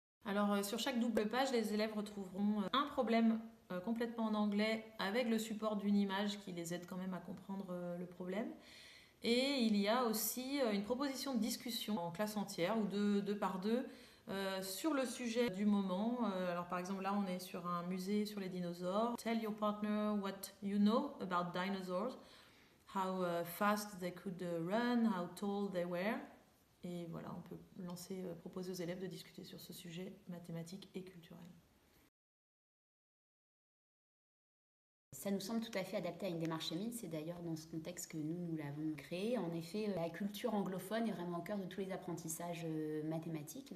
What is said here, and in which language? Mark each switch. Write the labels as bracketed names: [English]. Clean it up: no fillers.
[French] Alors, sur chaque double page, les élèves retrouveront un problème complètement en anglais avec le support d'une image qui les aide quand même à comprendre le problème. Et il y a aussi une proposition de discussion en classe entière ou deux par deux sur le sujet du moment. Alors par exemple là on est sur un musée sur les dinosaures. [English] Tell your partner what you know about dinosaurs, how fast they could run, how tall they were. [French] Et voilà, on peut proposer aux élèves de discuter sur ce sujet mathématique et culturel. Ça nous semble tout à fait adapté à une démarche Émile. C'est d'ailleurs dans ce contexte que nous l'avons créé. En effet, la culture anglophone est vraiment au cœur de tous les apprentissages mathématiques.